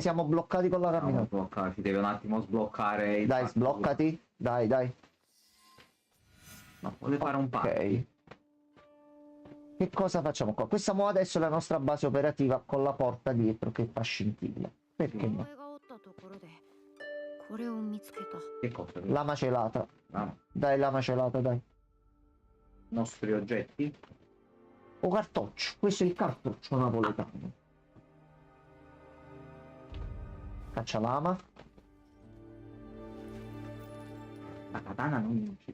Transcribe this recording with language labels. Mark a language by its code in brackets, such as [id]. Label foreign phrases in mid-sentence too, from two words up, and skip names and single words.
[it] che siamo bloccati con la No, camminata. sbloccare, deve un attimo sbloccare il Dai, parkour. sbloccati. Dai. No, vuole fare un passo. Ok. Che cosa facciamo qua? Questa mo adesso è la nostra base operativa con la porta dietro che fa scintilla. Perché no? [ja] がおったところでこれを見つけた。 [it] Che cosa? Lama celata. Ah, Dai, lama celata, dai. nostri oggetti? O cartoccio. Questo è il cartoccio napoletano. Caccialama. La katana non c'è.